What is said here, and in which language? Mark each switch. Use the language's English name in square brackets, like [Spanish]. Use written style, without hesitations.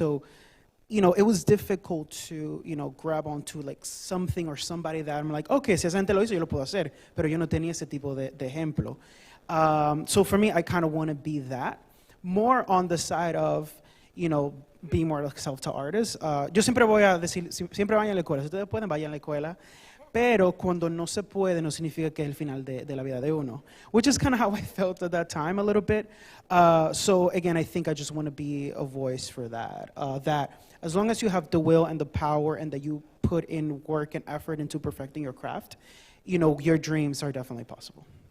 [English] So, you know, it was difficult to, you know, grab onto like something or somebody that I'm like, okay, [Spanish] si esa gente lo hizo, yo lo puedo hacer, pero yo no tenía ese tipo de ejemplo. [English] So for me, I kind of want to be that, more on the side of, you know, being more like self-taught artist. [Spanish] Yo siempre voy a decir, siempre vayan a la escuela, si ustedes pueden, vayan a la escuela, pero cuando no se puede, no significa que es el final de la vida de uno, [English] which is kind of how I felt at that time a little bit. So again, I think I just want to be a voice for that, that as long as you have the will and the power and that you put in work and effort into perfecting your craft, you know, your dreams are definitely possible.